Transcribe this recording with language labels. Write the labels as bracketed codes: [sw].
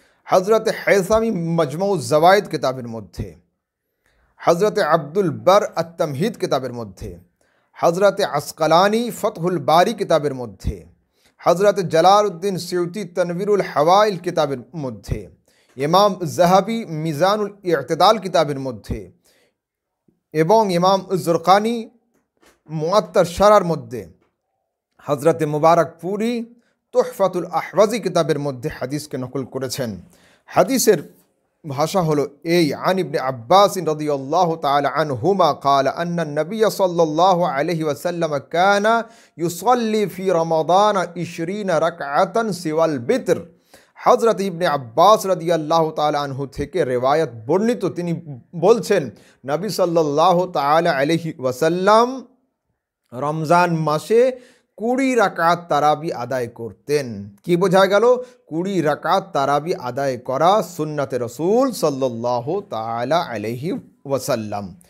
[bn] হজরতে হাইসামি মজমউ জওয়ায়েদ কিতাবের মধ্যে, হজরতে আব্দুল বার আত-তামহিদ কিতাবের মধ্যে, হজরতে আসকালানি ফতহুল বারি কিতাবের মধ্যে, হজরতে জালালউদ্দিন সিউতি তনবীরুল হাওয়াইল কিতাবের মধ্যে, ইমাম যাহাবি মিজানুল ইতিদাল কিতাবের মধ্যে এবং ইমাম জুরকানি মুআত্তার শারার মধ্যে, হজরতে মুবারক পুরি তুহফাতুল আহওয়াজি কিতাবের মধ্যে হাদিসকে নকল করেছেন। হাদিসের ভাষা হলো এই, আন ইবনে আব্বাস রাদিয়াল্লাহু তাআলা আনহুমা [ar] قال ان النبي صلى الله عليه وسلم كان يصلي في رمضان 20 ركعه سوى البتر। [bn] হযরত ইবনে আব্বাস রাদিয়াল্লাহু তাআলা আনহু থেকে রিওয়ায়াত বর্ণিত, তিনি বলছেন নবী সাল্লাল্লাহু তাআলা আলাইহি ওয়াসাল্লাম রমজান মাসে 20 রাকাত তারাবি আদায় করতেন। কি বোঝা গেল? 20 রাকাত তারাবি আদায় করা সুন্নাতে রসুল সাল্লাল্লাহু তাআলা আলাইহি ওয়াসাল্লাম।